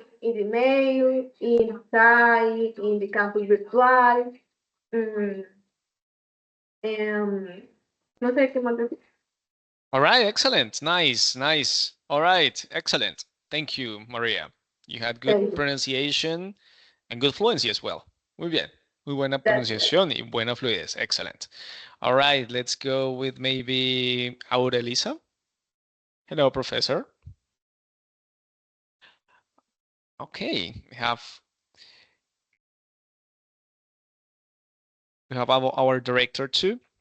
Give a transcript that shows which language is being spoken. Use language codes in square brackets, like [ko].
[en] in the mail, inside, in the campus virtual. [es] No sé qué más decir. [en] All right. Excellent. Nice. Nice. All right. Excellent. Thank you, Maria. You had good pronunciation and good fluency as well. [es] Muy bien. Muy buena pronunciación y buena fluidez. [en] Excellent. All right. Let's go with maybe Aurelisa. Hello, professor. Okay. We have our director too.